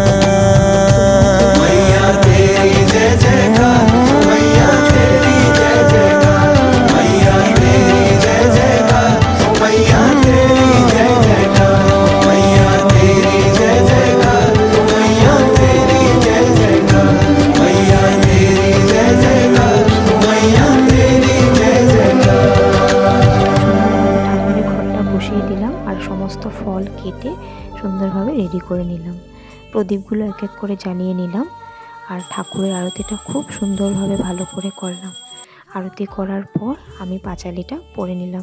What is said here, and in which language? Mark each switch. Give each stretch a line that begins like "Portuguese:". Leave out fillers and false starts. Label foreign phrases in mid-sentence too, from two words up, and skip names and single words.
Hindi: मैया तेरी जय जयकार, मैया तेरी जय जयकार, मैया तेरी जय जयकार, मैया तेरी जय जयकार, मैया तेरी जय जयकार, मैया तेरी जय जयकार, मैया तेरी जय जयकार, मैया तेरी जय जयकार।
Bangla: ঠাকুরের ঘরটা বসিয়ে দিলাম আর সমস্ত ফল কেটে সুন্দরভাবে রেডি করে নিলাম। প্রদীপগুলো এক এক করে জ্বালিয়ে নিলাম আর ঠাকুরের আরতিটা খুব সুন্দরভাবে ভালো করে করলাম। আরতি করার পর আমি পাঁচালিটা পরে নিলাম।